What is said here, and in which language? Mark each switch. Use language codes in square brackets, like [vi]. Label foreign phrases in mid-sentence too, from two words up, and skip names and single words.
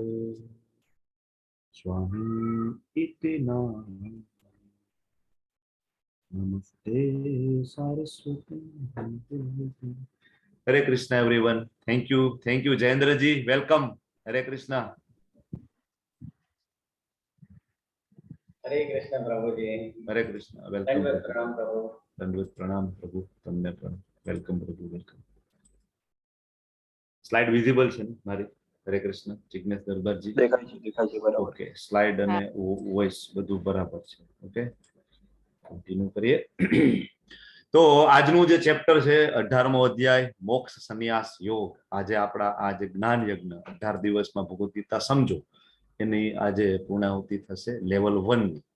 [sa] स्वामी इति नाम. [hi] नमस्ते सरस्वती. [en] Hare Krishna everyone. Thank you Jayendra ji. Welcome. [hi] हरे कृष्णा. हरे कृष्ण प्रभुजी. हरे कृष्णा. वेलकम. प्रणाम प्रभु. [gu] દંડવત પ્રણામ પ્રભુ. તમને પણ વેલકમ પ્રભુ. વેલકમ. [en] slide visible [gu] છે ને મારી? હરે કૃષ્ણ. જિગ્નેશ દરબારજી દેખાય છે બરાબર. ઓકે. સ્લાઇડ અને વોઇસ બધું બરાબર છે. ઓકે, કન્ટિન્યુ કરીએ. તો આજનું જે ચેપ્ટર છે 18મો અધ્યાય મોક્ષ સંન્યાસ યોગ. આજે આપણા આ જે જ્ઞાન યજ્ઞ 18 દિવસમાં ભગવદ ગીતા સમજો એની આજે પૂર્ણાહુતિ થશે લેવલ 1 ની.